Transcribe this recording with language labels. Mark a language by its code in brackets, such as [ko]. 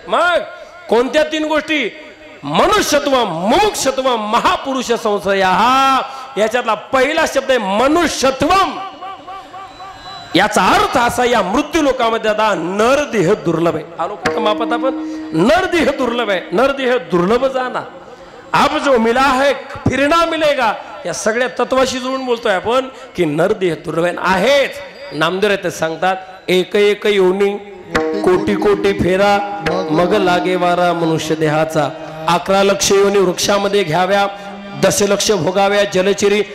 [mr] मग कोणत्या 3 गोष्टी? मनुष्यत्व, मुमुक्षत्व, महापुरुष संशय. हा याच्यातला पहिला शब्द आहे मनुष्यत्वम. याचा अर्थ असा, या मृत्यू लोकांमध्ये आता नरदेह दुर्लभ आहे. आलो का मापत आपण? नरदेह दुर्लभ आहे. [hi] नरदेह दुर्लभ जाना, अब जो मिला है फिर ना मिलेगा. [mr] या सगळ्या तत्वाशी जुळून बोलतोय आपण की नरदेह दुर्लभ आहेच. नामदेव ते सांगतात, एक एक योनी कोटी कोटी फेरा, मग लागे वारा मनुष्य देहाचा. 11 लक्ष योनी वृक्षामध्ये घ्याव्या, 10 लक्ष भोगाव्या जलचिरी.